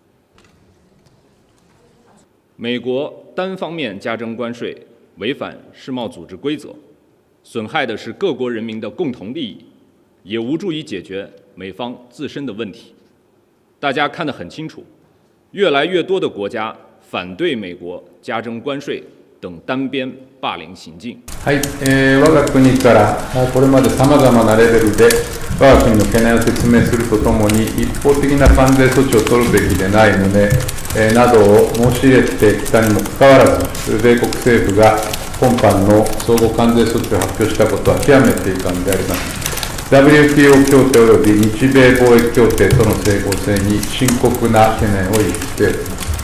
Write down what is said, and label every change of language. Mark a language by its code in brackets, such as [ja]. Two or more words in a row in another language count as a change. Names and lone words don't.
[zh] 美国单方面加征关税，违反世贸组织规则，损害的是各国人民的共同利益，也无助于解决美方自身的问题。大家看得很清楚，越来越多的国家反对美国加征关税等单边霸凌行径。 [ja] はい、我が国からこれまでさまざまなレベルで我が国の懸念を説明するとともに、一方的な関税措置を取るべきでない旨などを申し入れてきたにもかかわらず、米国政府が今般の相互関税措置を発表したことは極めて遺憾であります。WTO 協定及び日米貿易協定との整合性に深刻な懸念を有しています。